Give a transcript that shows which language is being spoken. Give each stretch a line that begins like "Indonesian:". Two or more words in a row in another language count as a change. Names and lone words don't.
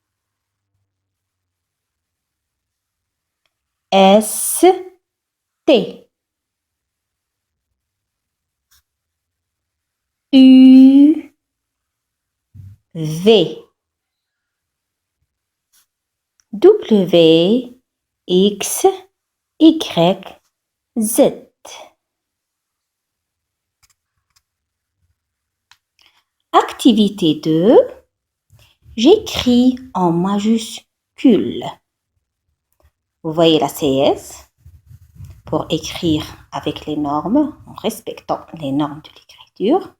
French: S, T, U, V, W, X, Y, Z. Activité 2. J'écris en majuscule. Vous voyez la CS pour écrire avec les normes, en respectant les normes de l'écriture.